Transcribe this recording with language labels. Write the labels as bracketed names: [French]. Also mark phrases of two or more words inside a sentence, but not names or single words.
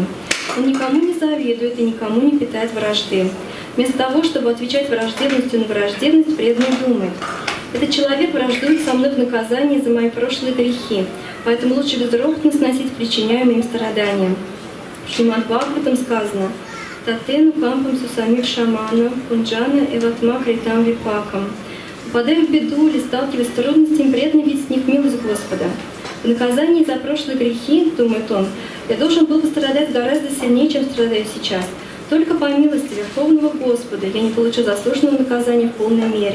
[Russian] Он никому не завидует и никому не питает вражды. Вместо того, чтобы отвечать враждебностью на враждебность, преданный думает: этот человек враждует со мной в наказании за мои прошлые грехи, поэтому лучше безропотно сносить причиняемые им страдания. В Шримад Бхагаватам сказано: [Sanskrit] «तत्तेनु कम्पां सुसमीक्ष माणो भुञ्जान एवात्म कृतं विपाकम्». [Russian] Попадая в беду или сталкиваясь с трудностями, преданный видит в них милость Господа. В наказании за прошлые грехи, думает он, я должен был бы страдать гораздо сильнее, чем страдаю сейчас. Только по милости Верховного Господа я не получил заслуженного наказания в полной мере.